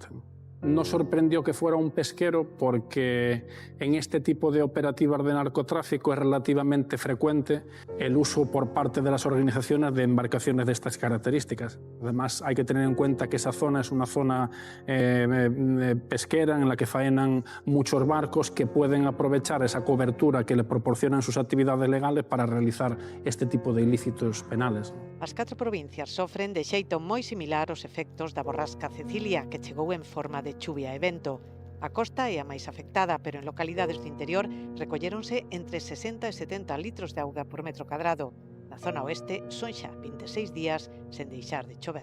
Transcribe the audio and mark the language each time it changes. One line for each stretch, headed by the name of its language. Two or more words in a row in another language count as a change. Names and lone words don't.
Spanish: Nos sorprendió que fuera un pesquero porque en este tipo de operativas de narcotráfico es relativamente frecuente el uso por parte de las organizaciones de embarcaciones de estas características. Además, hay que tener en cuenta que esa zona es una zona pesquera en la que faenan muchos barcos que pueden aprovechar esa cobertura que le proporcionan sus actividades legales para realizar este tipo de ilícitos penales.
Galician: As 4 provincias sofren de xeito moi similar os efectos da borrasca Cecilia, que chegou en forma de chuvia e vento. A costa é a máis afectada, pero en localidades do interior recolléronse entre 60 e 70 litros de auga por metro cadrado. Na zona oeste son xa 26 días sen deixar de chover.